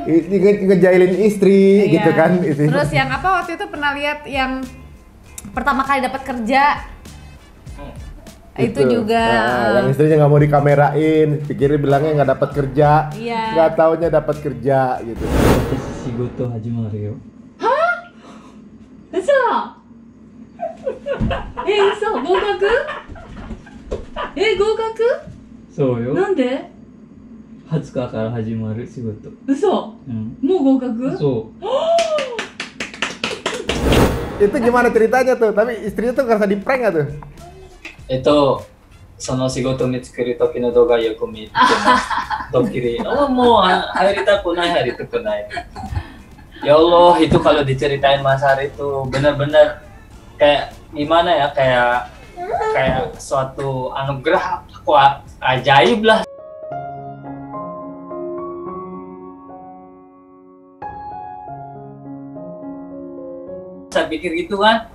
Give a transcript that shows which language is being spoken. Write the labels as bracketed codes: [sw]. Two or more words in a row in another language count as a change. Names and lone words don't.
[id] ngejailin istri Iya. gitu kan. Istri. Terus yang apa waktu itu pernah lihat yang pertama kali dapat kerja. Itu juga. Nah, yang istrinya nggak mau dikamerain, pikirnya bilangnya nggak dapat kerja, Iya. nggak taunya dapat kerja gitu. [ja] 仕事始まるよ. 嘘嘘合格合格そうよ。なんで 20日から始まる仕事。嘘うん。もう合格そう。 [id] Itu gimana ceritanya tuh? Tapi istrinya tuh ngerasa di prank nggak tuh? [ja] その仕事見つける時の動画よく見てます。 [id] ドッキリ。Oh, mau入りたくない。 [ar] يا الله, [id] itu kalau diceritain Mas Hari itu benar-benar kayak gimana ya, kayak suatu anugerah, wah ajaib lah. Saya pikir gitu kan.